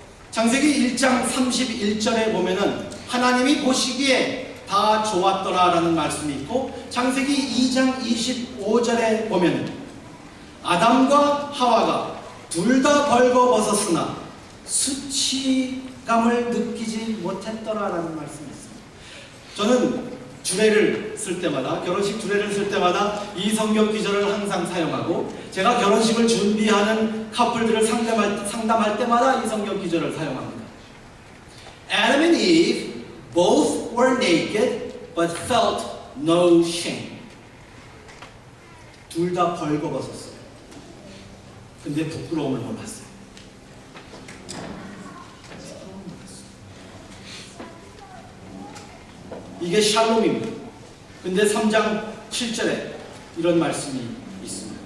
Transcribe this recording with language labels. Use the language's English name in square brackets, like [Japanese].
[Korean] 창세기 1장 31절에 보면은 하나님이 보시기에 다 좋았더라 라는 말씀이 있고 창세기 2장 25절에 보면 아담과 하와가 둘 다 벌거벗었으나 수치감을 느끼지 못했더라 라는 말씀이 있습니다. 저는 주례를 쓸 때마다, 결혼식 주례를 쓸 때마다 이 성경 기절을 항상 사용하고, 제가 결혼식을 준비하는 커플들을 상담할 때마다 이 성경 기절을 사용합니다. [English] Adam and Eve both were naked but felt no shame. [Korean] 둘 다 벌거벗었어요. 근데 부끄러움을 몰랐어요. 이게 샬롬입니다. 근데 3장 7절에 이런 말씀이 있습니다.